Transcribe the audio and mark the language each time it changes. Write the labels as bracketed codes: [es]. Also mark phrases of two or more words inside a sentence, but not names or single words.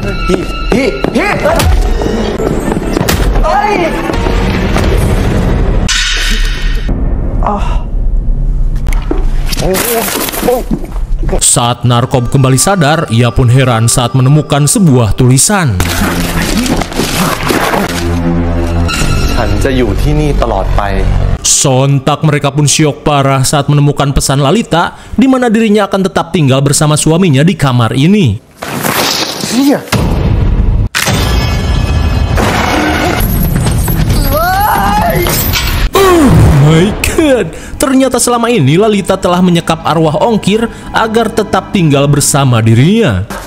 [id] Saat narkob kembali sadar, ia pun heran saat menemukan sebuah tulisan. [th] ฉันจะอยู่ที่นี่ตลอดไป [id] Sontak mereka pun syok parah saat menemukan pesan Lalita di mana dirinya akan tetap tinggal bersama suaminya di kamar ini. Iya. [en] My God, [id] ternyata selama ini Lalita telah menyekap arwah Ongkir agar tetap tinggal bersama dirinya.